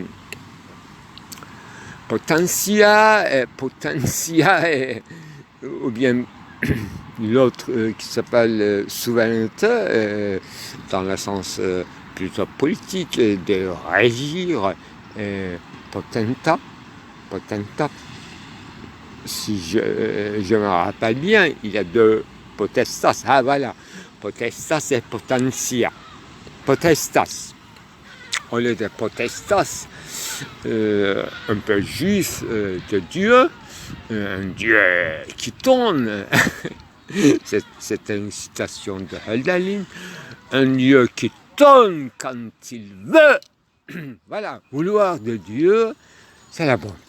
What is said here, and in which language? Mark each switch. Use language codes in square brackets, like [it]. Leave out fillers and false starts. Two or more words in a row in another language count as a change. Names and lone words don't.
[fr] potentia, ou bien l'autre qui s'appelle souveraineté, dans le sens plutôt politique, de régir, potenta, si je me rappelle bien, il y a deux potestas, voilà, [la] potestas et potentia. [fr] Potestas, au lieu de potestas, un peu juif de Dieu, un Dieu qui tourne, c'était une citation de Hölderlin, un Dieu qui tourne quand il veut, voilà, vouloir de Dieu, c'est la bonté.